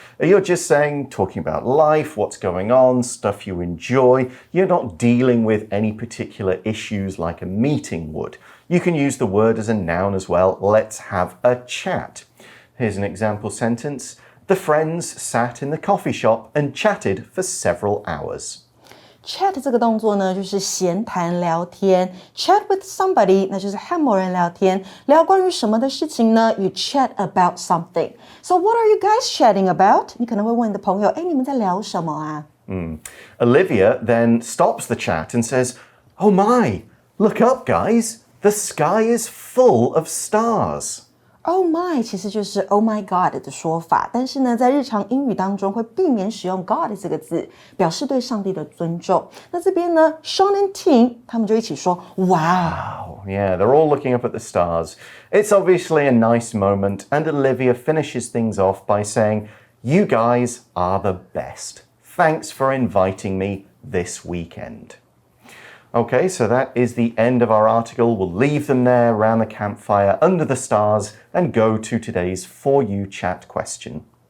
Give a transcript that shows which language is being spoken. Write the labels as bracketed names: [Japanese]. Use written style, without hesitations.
[English] You're just talking about life, what's going on, stuff you enjoy. You're not dealing with any particular issues like a meeting would. You can use the word as a noun as well. Let's have a chat. Here's an example sentence. The friends sat in the coffee shop and chatted for several hours. [Chinese] Chat 这个动作呢，就是闲谈聊天。 [English] Chat with somebody， [Chinese] 那就是和某人聊天。聊关于什么的事情呢？ [English] You chat about something. So what are you guys chatting about? [Chinese] 你可能会问你的朋友，哎，你们在聊什么啊 [English] Olivia then stops the chat and says, Oh my, look up, guys. The sky is full of stars. [Chinese] Oh my 其实就是 [English] Oh my God [Chinese] 的说法，但是呢，在日常英语当中会避免使用 God 这个字，表示对上帝的尊重。那这边呢 Sean and Tim 他们就一起说 Wow. [English] Yeah, they're all looking up at the stars. It's obviously a nice moment, and Olivia finishes things off by saying, You guys are the best. Thanks for inviting me this weekend. Okay, so that is the end of our article. We'll leave them there around the campfire under the stars and go to today's For You Chat question.